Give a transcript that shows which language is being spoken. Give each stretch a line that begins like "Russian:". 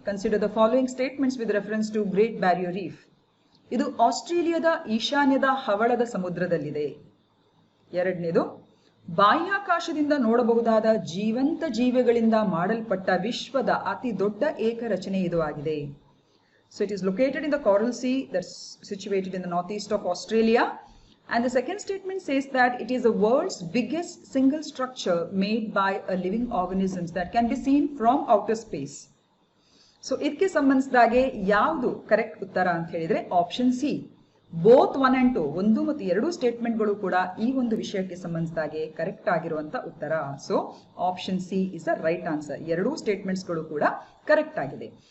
English: Consider the following statements with reference to Great Barrier Reef.
Kannada: ಇದು ಆಸ್ಟ್ರೇಲಿಯಾದ ಈಶಾನ್ಯದ ಹವಳದ ಸಮುದ್ರದಲ್ಲಿದೆ. ಎರಡನೇದು, ಬಾಹ್ಯಾಕಾಶದಿಂದ ನೋಡಬಹುದಾದ ಜೀವಂತ ಜೀವಿಗಳಿಂದ ಮಾಡಲ್ಪಟ್ಟ ವಿಶ್ವದ ಅತಿ ದೊಡ್ಡ ಏಕರಚನೆ ಇದು ಆಗಿದೆ.
English: So it is located in the Coral Sea, that's situated in the northeast of Australia. And the second statement says that it is the world's biggest single structure made by a living organisms that can be seen from outer space.
Kannada: So ಇದಕ್ಕೆ ಸಂಬಂಧಿಸಿದಾಗೆ ಯಾವುದು correct ಉತ್ತರ ಅಂತ ಹೇಳಿದ್ರೆ option C.
English: both 1 and 2,
Kannada: 1 ಮತ್ತು 2 ಸ್ಟೇಟ್ಮೆಂಟ್ಗಳು ಕೂಡ ಈ ಒಂದು ವಿಷಯಕ್ಕೆ ಸಂಬಂಧಿಸಿದಾಗೆ ಕರೆಕ್ಟ್ ಆಗಿರುವಂತ ಉತ್ತರ.
English: So option C is the right answer.
Kannada: 2 ಸ್ಟೇಟ್ಮೆಂಟ್ಸ್ಗಳು ಕೂಡ ಕರೆಕ್ಟ್ ಆಗಿದೆ.